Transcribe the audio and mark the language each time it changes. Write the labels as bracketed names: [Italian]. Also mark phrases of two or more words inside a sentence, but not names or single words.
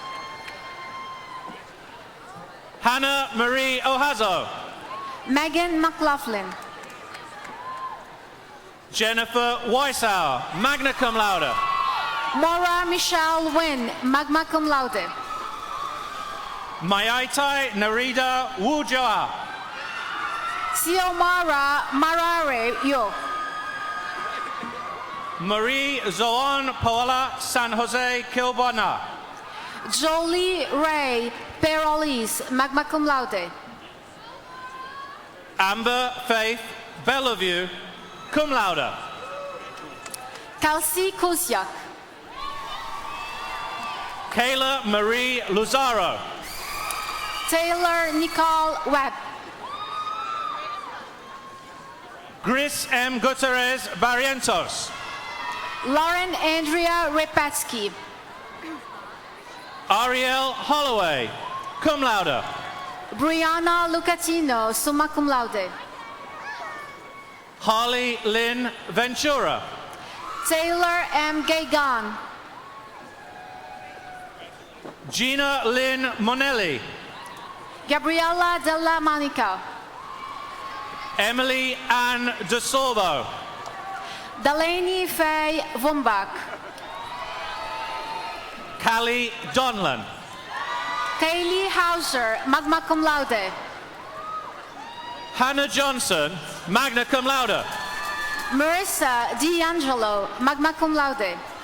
[English] Hannah Marie Ohazo. Megan McLaughlin. Jennifer Weishauer, [Latin] magna cum laude. [English] Maura Michelle Wynn, [Latin] magna cum laude. [English] Mayaitai Narida Wujoa. Xiomara Marare Yo. Marie Zoan Paola San Jose Kilbana. Jolie Ray Perolis, [Latin] magna cum laude. [English] Amber Faith Bellevue, [Latin] cum laude. [English] Kelsey Kusiak. Kayla Marie Luzaro. Taylor Nicole Webb. Gris M. Gutierrez Barrientos. Lauren Andrea Repetsky. Ariel Holloway, [Latin] cum laude. [English] Brianna Lucatino, [Latin] summa cum laude. [English] Harley Lynn Ventura. Taylor M. Gagan. Gina Lynn Monelli. Gabriela Della Monica. Emily Ann DeSorbo. Delaney Faye Vumbach. Callie Donlan. Kaylee Hauser, [Latin] magna cum laude. [English] Hannah Johnson, [Latin] magna cum laude. [English] Marissa D'Angelo, [Latin] magna cum laude.